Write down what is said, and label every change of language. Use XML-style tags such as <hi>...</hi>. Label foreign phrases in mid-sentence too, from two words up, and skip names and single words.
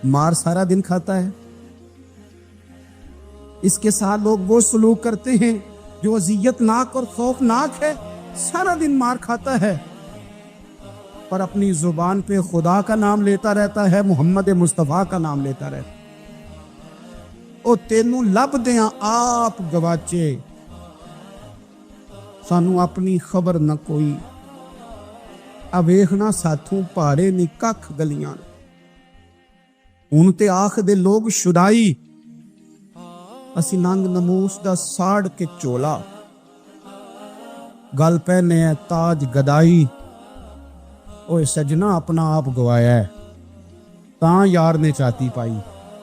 <ur>مار سارا دن کھاتا ہے. اس کے ساتھ لوگ وہ سلوک کرتے ہیں جو اذیت ناک اور خوفناک ہے. سارا دن مار کھاتا ہے پر اپنی زبان پہ خدا کا نام لیتا رہتا ہے, محمد مصطفیٰ کا نام لیتا رہتا ہے.</ur> <pa>او تینوں لب دیاں آپ گواچے, سانو اپنی خبر نہ کوئی. اویخنا ساتھوں پارے نی ککھ گلیاں, ہن تے آکھ دے لوگ شدائی, اسی ننگ نموس دا ساڑ کے چولا. گل پہنے ہے تاج گدائی, اوے سجنا اپنا آپ گوایا ہے, تاں یار نے چاتی پائی.</pa>